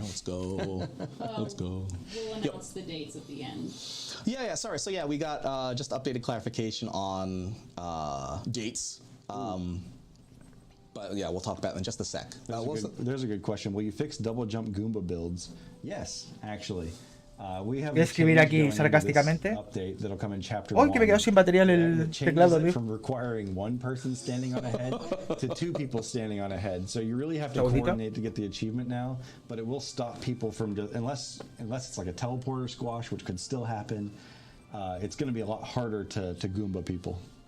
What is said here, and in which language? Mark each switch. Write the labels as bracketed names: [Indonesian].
[English] Let's go. Let's go. We'll announce the dates at the end. Yeah, sorry. So yeah, we got just updated clarification on dates. But yeah, we'll talk about it in just a sec. There's a good question. Will you fix double jump Goomba builds? Yes, actually. We have [Spanish] Voy a escribir aquí sarcásticamente. ¡Ay, que me quedo sin batería en el teclado, tío! [English] From requiring one person standing on a head to two people standing on a head. So you really have to coordinate to get the achievement now, but it will stop people from just, unless it's like a teleporter squash, which could still happen. It's going to be a lot harder to Goomba people.